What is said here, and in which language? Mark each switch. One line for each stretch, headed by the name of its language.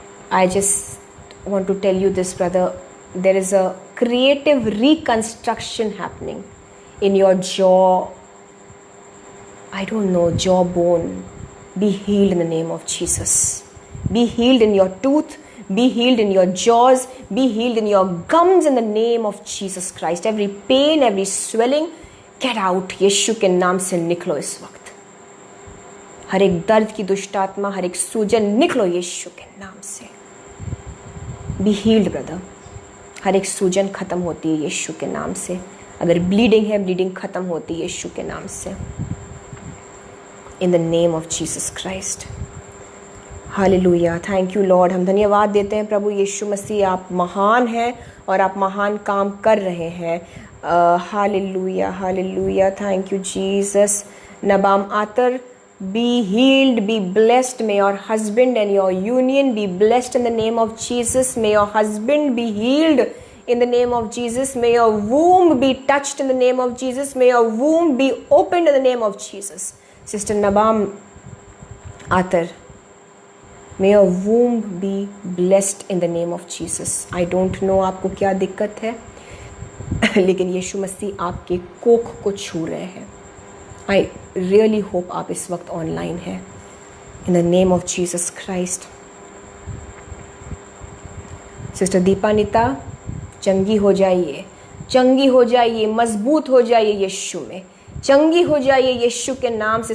English: I just want to tell you this, brother. There is a creative reconstruction happening in your jaw. I don't know, jawbone. Be healed in the name of Jesus. Be healed in your tooth. Be healed in your jaws. Be healed in your gums in the name of Jesus Christ. Every pain, every swelling, get out.
Hindi: यीशु के नाम से निकलो इस वक्त। हर एक दर्द की दुष्ट आत्मा, हर एक सूजन निकलो यीशु के नाम से।
English: Be healed brother.
Hindi: हर एक सूजन खत्म होती है यीशु के नाम से। अगर ब्लीडिंग है, ब्लीडिंग खत्म होती है यीशु के नाम से।
English: In the name of Jesus Christ. Hallelujah. Thank you Lord.
Hindi: हम धन्यवाद देते हैं प्रभु यीशु मसीह, आप महान हैं और आप महान काम कर रहे हैं।
English: Hallelujah, hallelujah. Thank you Jesus. Nabam Atar, be healed, be blessed. May your husband and your union be blessed in the name of Jesus. May your husband be healed in the name of Jesus. May your womb be touched in the name of Jesus. May your womb be opened in the name of Jesus. Sister Nabam Atar, may your womb be blessed in the name of Jesus. I don't know
Hindi: आपको क्या दिक्कत है, लेकिन यीशु मसीह आपके कोख को छू रहे हैं।
English: I really hope
Hindi: आप इस वक्त ऑनलाइन हैं।
English: In the name of Jesus Christ.
Hindi: Sister Dipanita, चंगी हो जाइए, चंगी हो जाइए, मजबूत हो जाइए यीशु में, चंगी हो जाइए यीशु के नाम से।